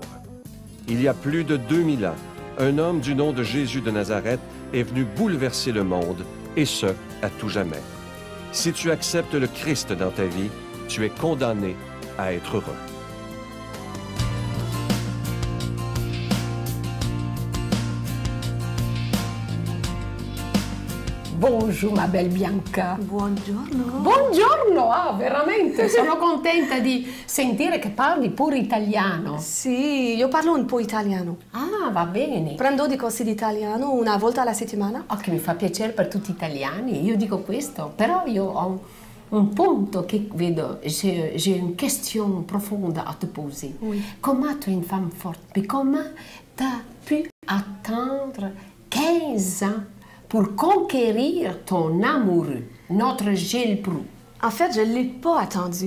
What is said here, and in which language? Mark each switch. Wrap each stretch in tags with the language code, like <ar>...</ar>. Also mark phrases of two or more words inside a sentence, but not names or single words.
<fr>Il y a plus de 2000 ans, un homme du nom de Jésus de Nazareth est venu bouleverser le monde, et ce, à tout jamais. Si tu acceptes le Christ dans ta vie, tu es condamné à être heureux. Bonjour ma belle Bianca.</fr> <it>Buongiorno. Buongiorno, veramente, sono contenta di sentire che parli pure italiano. Sì, io parlo un po' italiano. Ah, va bene. Prendo dei corsi di italiano una volta alla settimana. Oh, che mi fa piacere per tutti gli italiani, io dico questo, però io ho un punto che vedo,</it> <fr>j'ai une question profonde à te poser. Oui. Comment tu es une femme forte, mais comment tu as pu attendre 15 ans pour conquérir ton amoureux, notre Gilles Proulx? En fait, je ne l'ai pas attendu.</fr>